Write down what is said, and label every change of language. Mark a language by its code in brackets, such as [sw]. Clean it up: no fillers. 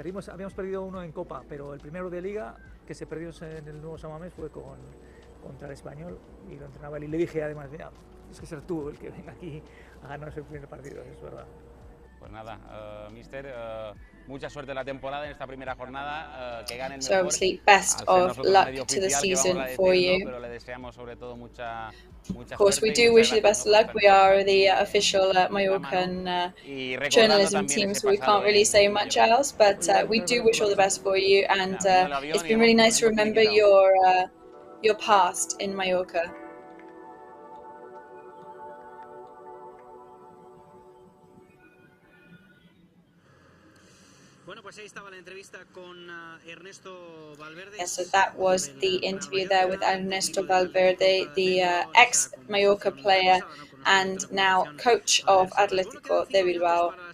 [es] Habíamos perdido uno en Copa, pero el primero de Liga que se perdió en el nuevo Samamés fue contra el Español y lo entrenaba él. Y le dije además, mira, es que ser tú el que venga aquí a ganarnos el primer partido, es verdad. Pues nada, mister, mucha suerte en la temporada, en esta primera jornada, que ganen [en] So [es] mejor. [en] obviously, best of luck to the season for you. [es] Pero le deseamos sobre todo mucha [en] Of course, we do wish you the best of luck. We are the official Mallorcan journalism team, so we can't really say much else, but we do wish all the best for you, and it's been really nice to remember your past in Mallorca. [es] Bueno, pues ahí estaba la entrevista con Ernesto Valverde. [en] Yes, so that was the interview there with Ernesto Valverde, the ex-Mallorca player and now coach of Atlético de Bilbao.